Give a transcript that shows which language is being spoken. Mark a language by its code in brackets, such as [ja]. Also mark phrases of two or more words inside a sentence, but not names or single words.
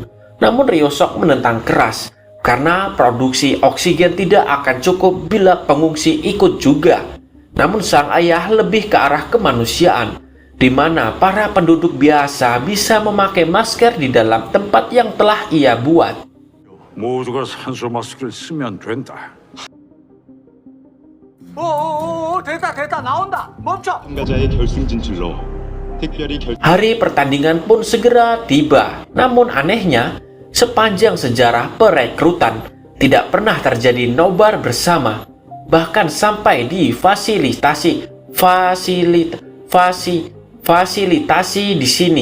[id] Namun Ryusok menentang keras karena produksi oksigen tidak akan cukup bila pengungsi ikut juga. Namun sang ayah lebih ke arah kemanusiaan, di mana para penduduk biasa bisa memakai masker di dalam tempat yang telah ia buat. [ko] 모두가 산소 마스크를 쓰면 된다. 됐다 나온다 멈춰. 참가자의 결승 진출로 특별히 [id] Hari pertandingan pun segera tiba. Namun anehnya, sepanjang sejarah perekrutan tidak pernah terjadi nobar bersama, bahkan sampai di fasilitasi di sini.